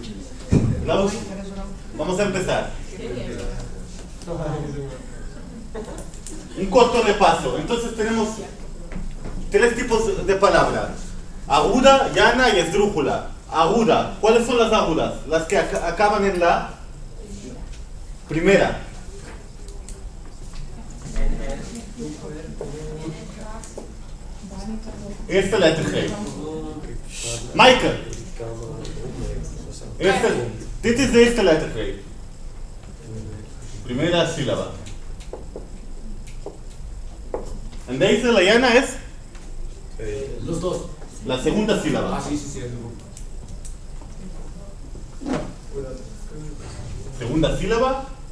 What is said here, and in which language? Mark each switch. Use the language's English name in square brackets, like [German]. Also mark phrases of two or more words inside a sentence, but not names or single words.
[Spanish] Vamos a empezar. Un corto repaso. Entonces tenemos 3 tipos de palabras: aguda, llana y esdrújula. Aguda. ¿Cuáles son las agudas? Las que acaban en la primera. [Dutch] Eerste lettergreep. Michael. Dit is de eerste lettergreep. [Spanish] Primera sílaba. [Dutch] En deze, [Spanish] la llana es los dos. La segunda sílaba. Sí. Segunda sílaba.